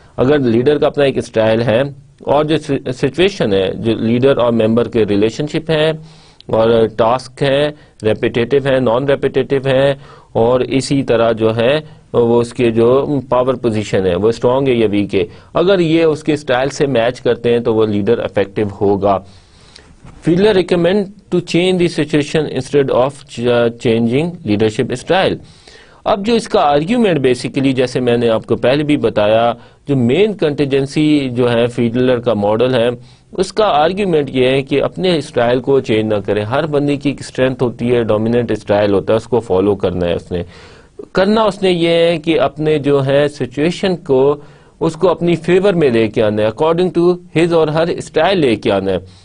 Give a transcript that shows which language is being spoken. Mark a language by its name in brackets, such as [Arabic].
[Urdu] اگر لیڈر کا اپنا ایک اسٹائل ہے اور جو سچویشن ہے، جو لیڈر اور ممبر کے ریلیشن شپ ہے اور ٹاسک ہے، ریپیٹیٹو ہے، نان ریپیٹیٹو ہے، اور اسی طرح جو ہے وہ اس کے جو پاور پوزیشن ہے وہ اسٹرانگ ہے یا ویک ہے، اگر یہ اس کے اسٹائل سے میچ کرتے ہیں تو وہ لیڈر افیکٹو ہوگا. [English] Fiedler recommend to change the situation instead of changing leadership style. [Urdu] اب جو اس کا آرگیومنٹ بیسیکلی جیسے میں نے آپ کو پہلے بھی بتایا، جو مین کنٹینجنسی جو ہے فیڈلر کا ماڈل ہے، اس کا آرگیومنٹ یہ ہے کہ اپنے اسٹائل کو چینج نہ کریں. ہر بندے کی ایک اسٹرینتھ ہوتی ہے، ڈومیننٹ اسٹائل ہوتا ہے، اس کو فالو کرنا ہے. اس نے یہ ہے کہ اپنے جو ہے سچویشن کو اس کو اپنی فیور میں لے کے آنا ہے، [English] according to his اور her style [Urdu] لے کے آنا ہے.